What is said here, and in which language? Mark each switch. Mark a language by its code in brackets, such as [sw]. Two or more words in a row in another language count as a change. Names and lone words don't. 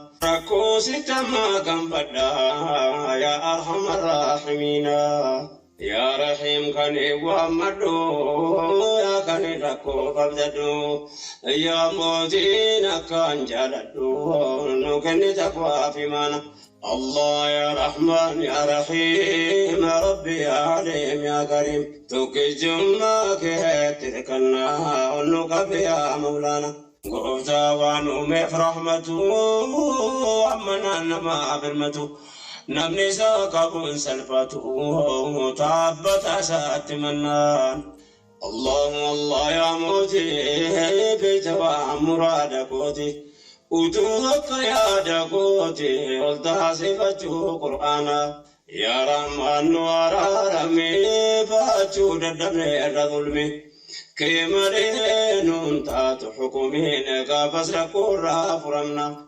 [om] Rakkoo si tammaa gaanfadha, [ar] yaa Arhamar Raahimiina. Yaa Rahiim, [om] kan eewwammadhu, yaa kan rakkoo qabdadhu. Yaa mootiin akkaan jaaladhu, nu kenni taqwaa fi maana. [ar] Allah, ya Rahman, ya Rahim, ya Rabbi, ya Alim, ya Karim. [om] Tokkichummaa kee tirkannaa, ol nu qabi, [ar] ya Mawlaana. [om] Gooftaa waan uumeef rahmatu, amma naan nama birmatu. Namni isa qabuun salphatu, taabbata isaatti mannaan. [ar] Allahu Allah, [om] ya mooti, beeyta waan muraada kooti. Utuu akka yaada kooti, ol taasifachuu Qur'aana. [ar] Ya Rahman, [om] nu araarame, baachuu dadhabne irra zulmi. Kee malee nuun taatu hukumiin, gaafas rakkoo irraa furamna.